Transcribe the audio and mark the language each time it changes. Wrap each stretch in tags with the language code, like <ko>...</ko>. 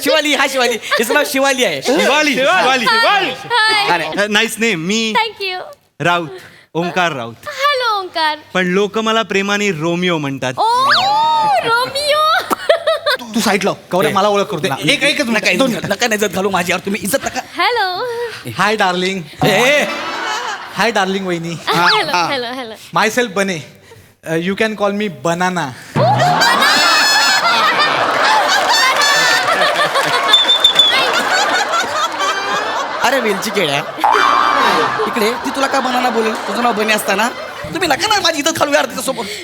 <mr>शिवाली हिचं नाव शिवाली आहे.</mr> <en>Nice name मी thank you.</en> <mr>Raut Omkar Raut hello Omkar. पण लोक मला प्रेमाने रोमिओ म्हणतात. ओ रोमिओ. तू साईड लाव गौऱ्या मला ओळख करतो एकच नका इज्जत घालू माझ्यावर तुम्ही इज्जत नका. Hello.</mr> <en>hi darling hi darling वहिनी</en> <mr>हॅलो.</mr> <en>Myself Bane you can call me banana.</en> <mr>अरे वेलची केळ्या इकडे ती तुला का बनाना बोलेल तुझं नाव बने असताना तुम्ही नका ना माझी इज्जत घालू यार तिच्यासोबत.</mr>